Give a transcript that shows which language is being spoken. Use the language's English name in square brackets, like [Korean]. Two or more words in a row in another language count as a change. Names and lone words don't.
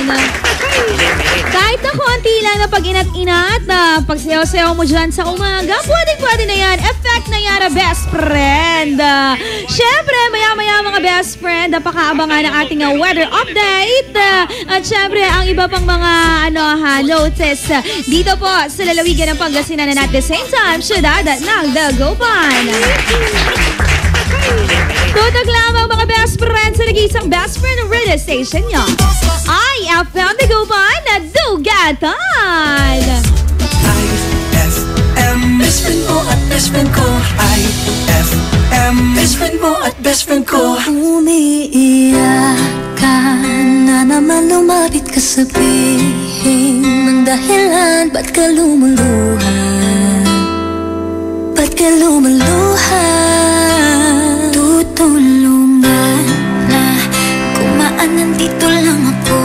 [Filipino] Kahit na konti lang na pag-inat-inat na pagsayaw-sayaw mo dyan sa umaga, pwede na yan. Effect na yan, [English] best friend. [Filipino] Syempre, maya-maya mga [English] best friend, [Filipino] napakaabangan ng ating weather update. At syempre, ang iba pang mga notice dito po sa lalawigan ng Pangasinan [English] at the same time, [Filipino] syudad ng Dagupan. Tutok lamang mga [English] best friends [Filipino] sa nag-iisang [English] best friend radio station [Filipino] nyo. iFM Dagupan na Dugatan! iFM, [English] best friend [Filipino] mo at [English] best friend [Filipino] ko. iFM, [English] best friend [Filipino] mo at [English] best friend [Filipino] ko. Umiiyak ka na naman, lumapit ka, sabihin ng dahilan. Ba't ka lumuluha? Ba't ka lumuluha? Tutulungan na kumaan, nandito lang ako.